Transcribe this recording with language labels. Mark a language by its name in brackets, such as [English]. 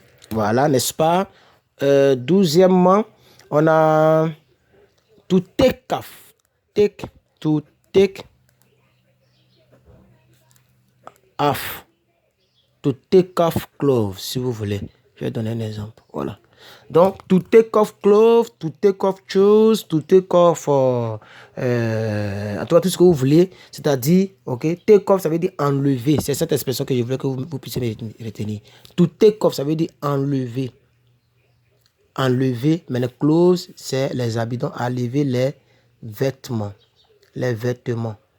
[French] Voilà, n'est-ce pas? 12e, on a to take off. [English] To take off. To take off clothes, [French] si vous voulez. Je vais donner un exemple. Voilà. [English] Donc, to take off clothes, to take off shoes, to take off... [French] en tout cas, tout ce que vous voulez. C'est-à-dire, ok, take off, ça veut dire enlever. C'est cette expression que je voulais que vous puissiez retenir. To take off, ça veut dire enlever. Enlever, mais les clothes, c'est les habits. Donc, enlever les vêtements. Les vêtements.